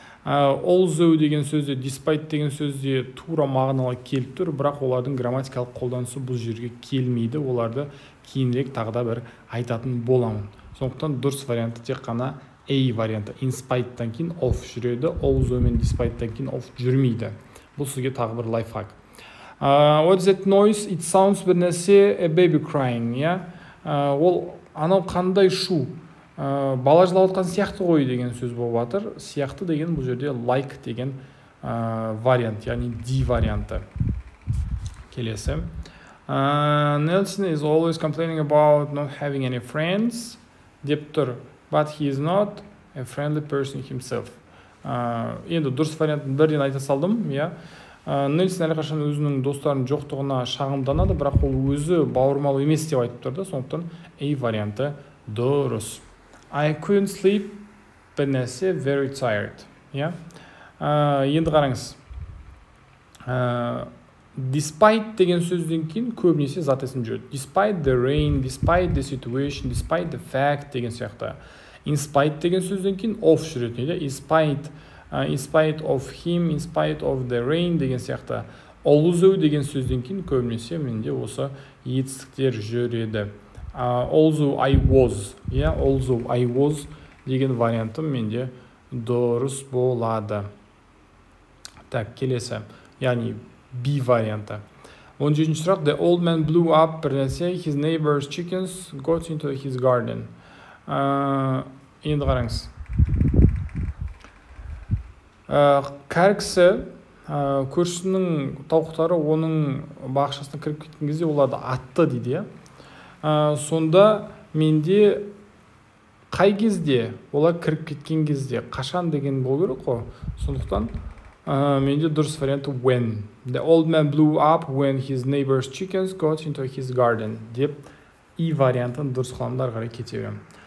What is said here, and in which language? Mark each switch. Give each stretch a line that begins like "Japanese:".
Kazakh: Although деген сөзде, despite деген сөзде тура мағыналы келіп тұр, бірақ олардың грамматикалық қолданысы бұл жерге келмейді. Оларды кейінірек тағы да бір айтатын боламын. Сондықтан дұрыс варианты тек қана A варианты. In spite'тан кейін of жүреді, although мен despite'тан кейін of жүрмейді. Бұл сізге тағы бір лайфхак.
English: What is that noise? It sounds
Kazakh: бір нәрсе,
English: a baby crying.
Kazakh: Ол анау қандай шу? Бала жылап отқан сияқты ғой деген сөз болып жатыр. Сияқты деген бұл жерде like деген вариант, яғни D варианты. Келесі.
English: Nelson is always complaining about not having any friends
Kazakh: деп тұр.
English: But he is not a friendly person himself.
Kazakh: Енді дұрыс вариантын бірден айта салдым. Нельсон әрқашан өзінің достарының жоқтығына шағымданады, бірақ ол өзі бауырмал емес деп айтып тұрды. Сондықтан A варианты дұрыс.
English: I couldn't sleep,
Kazakh: бір нәрсе,
English: very tired.
Kazakh: Енді қараңыз. Despite деген сөзден кейін көбінесе зат есім жүреді.
English: Despite the rain, despite the situation, despite the fact
Kazakh: деген сияқты. In spite деген сөзден кейін of жүреді.
English: In spite of him, in spite of the rain
Kazakh: деген сияқты. Although деген сөзден кейін көбінесе менде осы етістіктер жүреді.
English: Although I was, although I was
Kazakh: деген вариантым менде дұрыс болады. Так, келесі, яғни B варианты. 17-ші сұрақ,
English: the old man blew up,
Kazakh: бір нәрсе,
English: his neighbor's chickens got into his garden.
Kazakh: Енді қараңыз. Кәрі кісі көршісінің тауықтары оның бақшасына кіріп кеткен кезде оларды атты дейді. Сонда менде қай кезде, олар кіріп кеткен кезде, қашан деген болу керек қой. Сондықтан Менде дұрыс варианты when.
English: The old man blew up when his neighbor's chickens got into his garden.
Kazakh: Деп и вариантын дұрыс қыламын да ары қарай кете беремін.